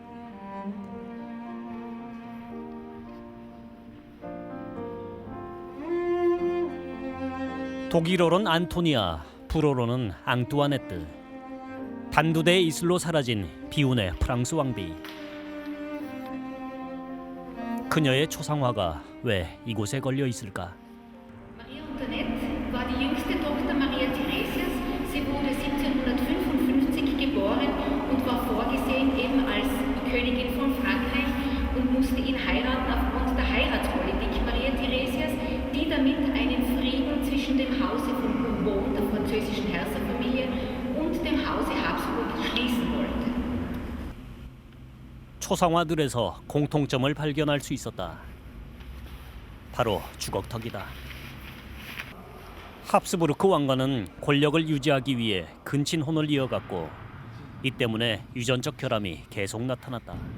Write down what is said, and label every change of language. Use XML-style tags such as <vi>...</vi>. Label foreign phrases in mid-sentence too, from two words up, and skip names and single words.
<ko>독일어로는 안토니아, 불어로는 앙뚜아네트. 단두대의 이슬로 사라진 비운의 프랑스 왕비. 그녀의 초상화가 왜 이곳에 걸려 있을까?</ko> <de>Maria Antoinette war die jüngste Tochter Maria Theresias. Sie wurde 1755 geboren und war vorgesehen eben als Königin von Frankreich und musste ihn heiraten aufgrund der Heiratspolitik Maria Theresias, die damit einen Frieden zwischen dem Hause von Bourbon, der französischen Herrscherfamilie, und dem Hause Habsburg schließen wollte.</de> <ko>초상화들에서 공통점을 발견할 수 있었다. 바로 주걱턱이다. 합스부르크 왕가는 권력을 유지하기 위해 근친혼을 이어갔고 이 때문에 유전적 결함이 계속 나타났다.</ko>